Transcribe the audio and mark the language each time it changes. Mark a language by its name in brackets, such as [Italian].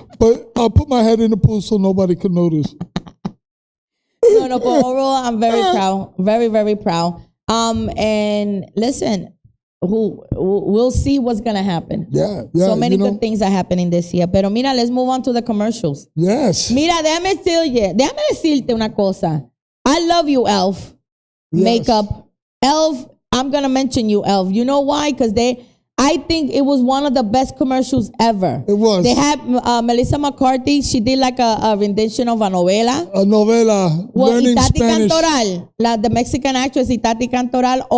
[English] But I put my head in the pool so nobody could notice. No, Bueno, but overall, I'm very proud. Very, very proud. And listen, we'll see what's going to happen. Yeah. So many good things are happening this year. Pero mira, let's move on to the commercials. Yes. [Spanish] Mira, déjame decirte una cosa. [English] I love you, Elf. Yes. Makeup. Elf, I'm going to mention you, Elf. You know why? Because I think it was one of the best commercials ever. It was. They had Melissa McCarthy. She did like a rendition of a novela. A novela. Well, learning Itati Spanish. Cantoral, the Mexican actress Itati Cantoral.